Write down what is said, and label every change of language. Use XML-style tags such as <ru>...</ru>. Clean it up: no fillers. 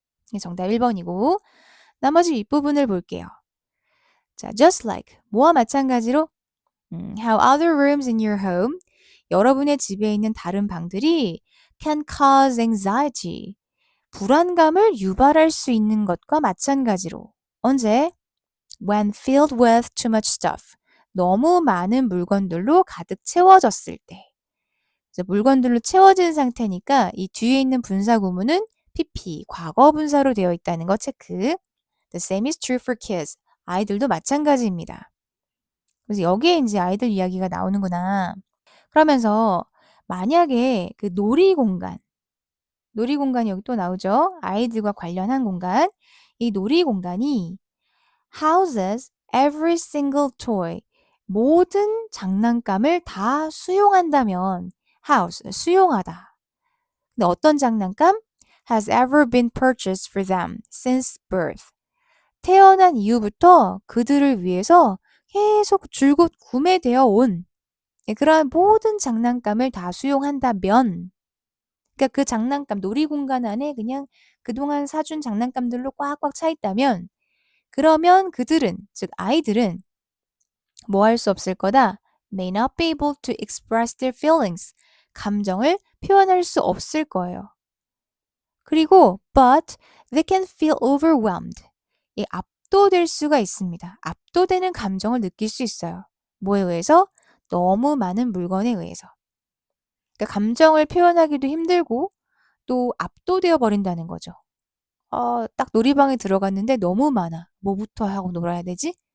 <ko>이게 정답 1번이고, 나머지 윗부분을 볼게요. 자,</ko> <en>just like,</en> <ko>뭐와 마찬가지로</ko> <en>how other rooms in your home,</en> <ko>여러분의 집에 있는 다른 방들이</ko> <en>can cause anxiety,</en> <ko>불안감을 유발할 수 있는 것과 마찬가지로. 언제?</ko> <en>When filled with too much stuff,</en> <ko>너무 많은 물건들로 가득 채워졌을 때. 그래서 물건들로 채워진 상태니까 이 뒤에 있는 분사 구문은 PP, 과거 분사로 되어 있다는 거 체크.</ko> <en>The same is true for kids.</en> <ko>아이들도 마찬가지입니다. 그래서 여기에 이제 아이들 이야기가 나오는구나. 그러면서 만약에 그 놀이공간이 여기 또 나오죠. 아이들과 관련한 공간. 이 놀이공간이</ko> <en>houses every single toy.</en> <ko>모든 장난감을 다 수용한다면 house, 수용하다. 근데 어떤 장난감?</ko> <en>has ever been purchased for them since birth.</en> <ko>태어난 이후부터 그들을 위해서 계속 줄곧 구매되어 온 그러한 모든 장난감을 다 수용한다면, 그러니까 그 장난감, 놀이공간 안에 그냥 그동안 사준 장난감들로 꽉꽉 차 있다면, 그러면 그들은, 즉 아이들은 뭐 할 수 없을 거다?</ko> <en>may not be able to express their feelings.</en> <ko>감정을 표현할 수 없을 거예요. 그리고</ko> <en>but they can feel overwhelmed.</en> <ko>이 압도될 수가 있습니다. 압도되는 감정을 느낄 수 있어요. 뭐에 의해서? 너무 많은 물건에 의해서. 그러니까 감정을 표현하기도 힘들고 또 압도되어 버린다는 거죠. 딱 놀이방에 들어갔는데 너무 많아. 뭐부터 하고 놀아야 되지?</ko>